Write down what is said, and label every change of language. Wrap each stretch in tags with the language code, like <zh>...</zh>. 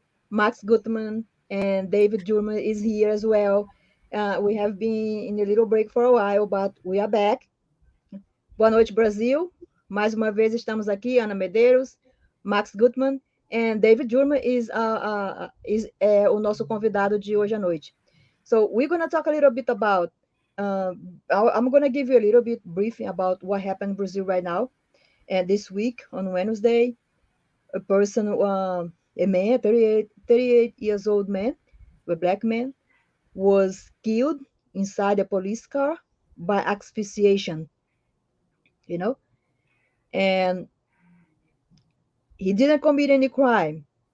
<en>Max Gutman and David Jurman is here as well. We have been in a little break for a while, but we are back.</en> <pt>Boa noite, Brasil. Mais uma vez estamos aqui, Ana Medeiros, Max Gutman</pt> <en>and</en> <pt>David Jurman</pt> <en>is</en> <pt>o nosso convidado de hoje à noite.</pt> <en>So we're going to talk a little bit about, I'm going to give you a little bit briefing about what happened in Brazil right now. And this week on Wednesday, a person, a man, 38 years old man, a black man, was killed inside a police car by asphyxiation, you know, and he didn't commit any crime.</en>